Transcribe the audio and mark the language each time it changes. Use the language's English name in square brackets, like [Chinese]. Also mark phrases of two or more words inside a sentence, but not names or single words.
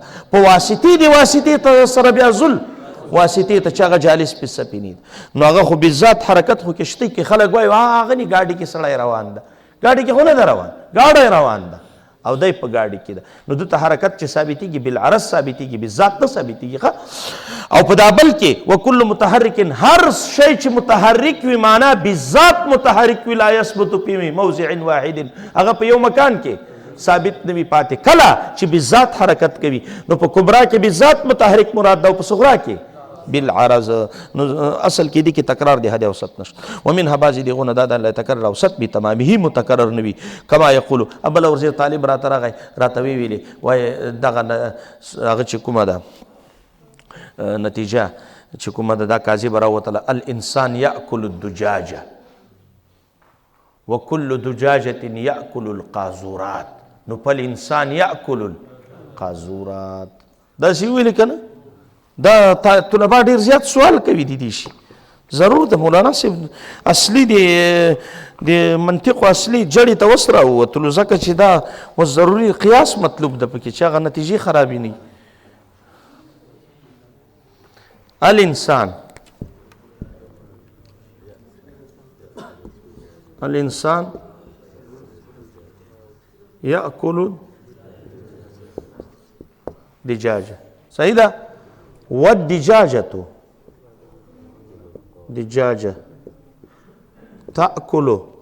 [Pashto] په واسطې د واسطې ته سره بیا ذل واسطې ته چې هغه جالس په سفینې نو هغه خو بالذات حرکت خو کشتۍ کې خلک وایي هغه نی ګاډي کې سړی روان ده، ګاډي کې خو نه ده روان، ګاډی روان ده او دی په ګاډي کې ده. نو دته حرکت چې ثابتېږي بالعرض ثابتېږي، بالذات نه ثابتېږي. او په دا بل کې وکل متحرک، هر شی چې متحرک وي معنا بالذات متحرک وي [Arabic] لا یثبت فی موضع واحد، [Pashto] هغه په یو مکان کې ثابت نه وي پاتې. کله چې بالذات حرکت کوي نو په کبرا کې بالذات متحرک مراد ده او په صغرا کې بالعرض. نو اصل کې دي کې تکرار دی حد اوسط نشته. ومنها بعضې دغونه دا [Arabic] لا يتکرر اوسط بتمامه [Pashto] متکرر نه وي [Arabic] کما یقولو. [Pashto] بل ورځې طالب راته راغی راته ویلې وایي دغه هغه چې کومه ده نتیجه چې کومه ده دا کاذبه راوتله [Arabic] الانسان یاکل الدجاجه وکل دجاجة یاکل القاذورات. نو فالانسان یاکل القاذورات. [Pashto] داسې ویلې که نه؟ دا طلبا ډېر زیات سوال کوي دي شي. ضرور د مولانا صاحب اصلي د منطقو اصلي جړې ته اوس راووتلو، ځکه چې دا اوس ضروري قیاس مطلوب ده پکې چې هغه نتیجې خرابې نه وي. [Arabic] الانسان یاکل دجاجه. [Pashto] صحیح ده. [Arabic] والدجاجة دجاجة تأكل